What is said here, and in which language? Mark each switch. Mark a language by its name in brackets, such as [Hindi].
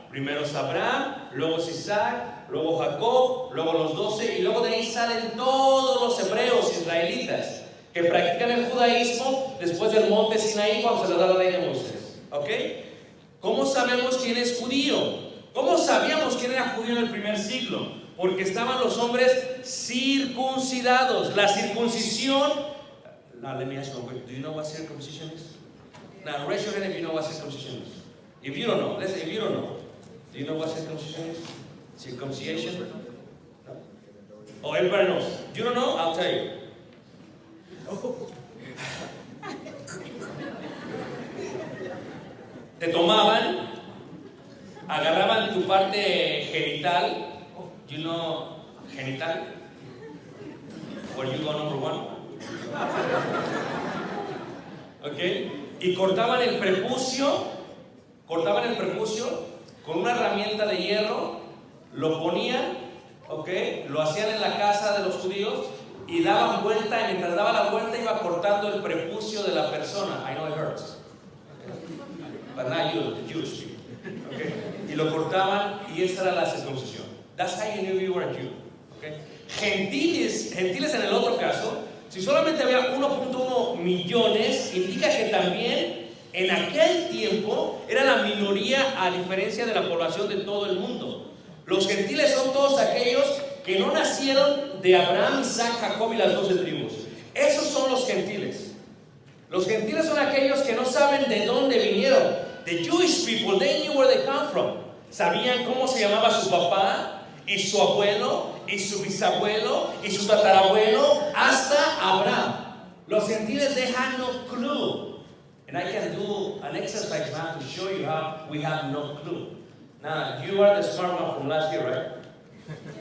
[Spanish] Primero es Abraham, luego es Isaac, luego Jacob, luego los 12, y luego de ahí salen todos los hebreos israelitas que practican el judaísmo después del monte Sinaí cuando se les da la ley de Moisés. ¿Ok? ¿Cómo sabemos quién es judío? ¿Cómo sabíamos quién era judío en el primer siglo? Porque estaban los hombres circuncidados. La circuncisión. [English] Now let me ask you, do you know what circumcision is? Now raise your hand if you know what circumcision is. If you don't know, let's say if you don't know, do you know what circumcision is? Circumcision? No? Oh, everybody knows. You don't know? I'll tell you. [Spanish] Te tomaban, agarraban tu parte genital. [English] You know genital? Where you go number one? Okay. [Spanish] Y cortaban el prepucio con una herramienta de hierro, lo ponían, okay, lo hacían en la casa de los judíos y daban vuelta, y mientras daba la vuelta iba cortando el prepucio de la persona. [English] I know it hurts, but not you, the Jewish people. Okay. [Spanish] Y lo cortaban y esa era la circuncisión. [English] That's how you knew you were a Jew. Okay. [Spanish] Gentiles en el otro caso, si solamente había 1.1 millones, indica que también en aquel tiempo era la minoría a diferencia de la población de todo el mundo. Los gentiles son todos aquellos que no nacieron de Abraham, Isaac, Jacob y las 12 tribus. Esos son los gentiles. Los gentiles son aquellos que no saben de dónde vinieron. [English] The Jewish people, they knew where they come from. [Spanish] Sabían cómo se llamaba su papá y su abuelo y su bisabuelo y su tatarabuelo hasta Abraham. Los gentiles, [English] they had no clue. And I can do an exercise now to show you how we have no clue. Now, you are the smart one from last year, right?